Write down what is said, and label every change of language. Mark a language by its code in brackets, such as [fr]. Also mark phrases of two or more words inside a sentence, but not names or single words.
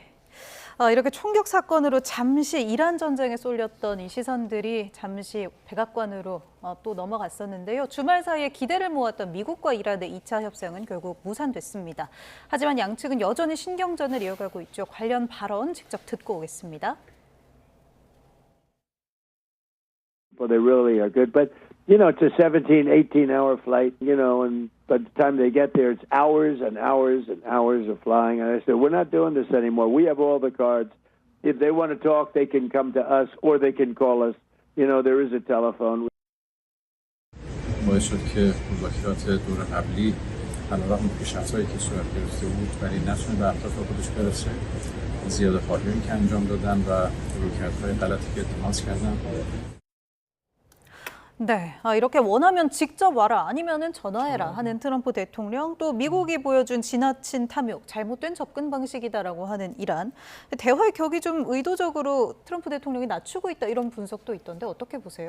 [ko] 이렇게 총격 사건으로 잠시 이란 전쟁에 쏠렸던 이 시선들이 잠시 백악관으로 또 넘어갔었는데요. 주말 사이에 기대를 모았던 미국과 이란의 2차 협상은 결국 무산됐습니다. 하지만 양측은 여전히 신경전을 이어가고 있죠. 관련 발언 직접 듣고 오겠습니다. [en] Well, they really are good, but it's a 17, 18-hour flight, and by the time they get there, it's hours and hours and hours of flying. And I said, we're not doing this anymore. We have all the cards. If they want to talk, they can come to us or they can call us. There is a telephone. [fa] باعث شد که مذاکرات دور قبلی علیرغم پیشرفت‌هایی که صورت گرفته بود ولی نتونه به اهداف خودش برسه. زیاده‌خواهی‌هایی که انجام دادن و رویکردهای غلطی که اتخاذ کردن. [ko] 네, 이렇게 원하면 직접 와라 아니면은 전화해라 하는 트럼프 대통령, 또 미국이 보여준 지나친 탐욕, 잘못된 접근 방식이다라고 하는 이란. 대화의 격이 좀 의도적으로 트럼프 대통령이 낮추고 있다 이런 분석도 있던데 어떻게 보세요?